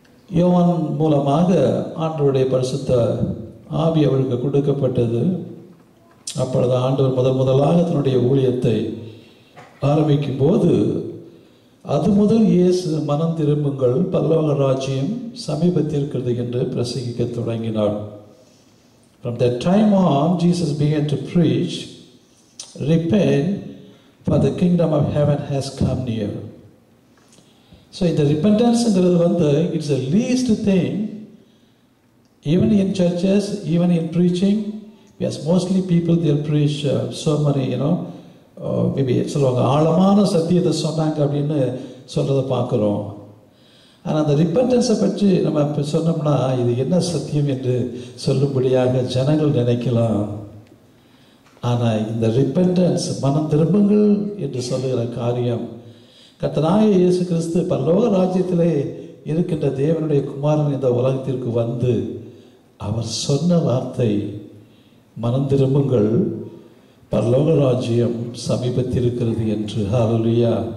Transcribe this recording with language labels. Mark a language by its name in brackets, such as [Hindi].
[Tamil] யோவான் மூலமாக ஆண்டவருடைய பரிசுத்த ஆவி அவருக்கு கொடுக்கப்பட்டது. அப்பொழுது ஆண்டவர் முதலாக தன்னுடைய ஊழியத்தை ஆரம்பிக்கும் போது, அது முதல் இயேசு மனம் திரும்புங்கள், பரலோக ராஜ்யம் சமீபத்திருக்கிறது என்று பிரசங்கிக்க தொடங்கினார். [English] From that time on, Jesus began to preach, repent, for the kingdom of heaven has come near. So [Tamil] இந்த [English] repentance-ங்கிறது it's the least thing, even in churches, even in preaching. Yes, mostly people they'll preach so many, maybe [Tamil] சொல்லுவாங்க, ஆழமான சத்தியத்தை சொன்னாங்க அப்படின்னு சொல்றதை பார்க்குறோம். ஆனால் அந்த ரிப்பன்டன்ஸை பற்றி நம்ம இப்போ சொன்னோம்னா இது என்ன சத்தியம் என்று சொல்லும்படியாக ஜனங்கள் நினைக்கலாம். ஆனால் இந்த ரிப்பன்டன்ஸ், மனம் திரும்புங்கள் என்று சொல்லுகிற காரியம், கர்த்தராகிய இயேசு கிறிஸ்து பரலோக ராஜ்யத்திலே இருக்கின்ற தேவனுடைய குமாரன் இந்த உலகத்திற்கு வந்து அவர் சொன்ன வார்த்தை, மனம் திரும்புங்கள், பரலோக ராஜ்யம் சமீபத்திருக்கிறது என்று. ஹல்லேலூயா.